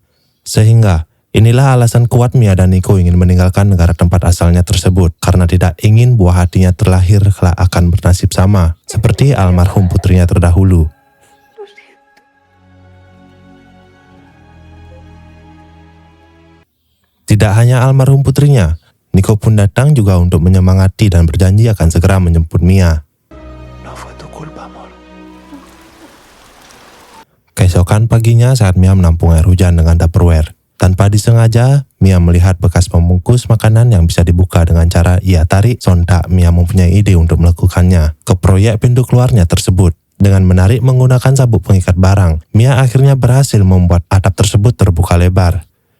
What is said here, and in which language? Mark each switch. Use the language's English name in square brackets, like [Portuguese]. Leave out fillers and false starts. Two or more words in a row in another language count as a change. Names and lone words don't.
[Indonesian] Sehingga inilah alasan kuat Mia dan Nico ingin meninggalkan negara tempat asalnya tersebut karena tidak ingin buah hatinya terlahir kelak akan bernasib sama seperti almarhum putrinya terdahulu. Tidak hanya almarhum putrinya, Nico pun datang juga untuk menyemangati dan berjanji akan segera menjemput Mia. [Spanish] No fue tu culpa, amor. [Indonesian] Keesokan paginya saat Mia menampung air hujan dengan Tupperware, tanpa disengaja, Mia melihat bekas pembungkus makanan yang bisa dibuka dengan cara ia tarik. Sontak Mia mempunyai ide untuk melakukannya ke proyek pintu keluarnya tersebut. Dengan menarik menggunakan sabuk pengikat barang, Mia akhirnya berhasil membuat atap tersebut terbuka lebar.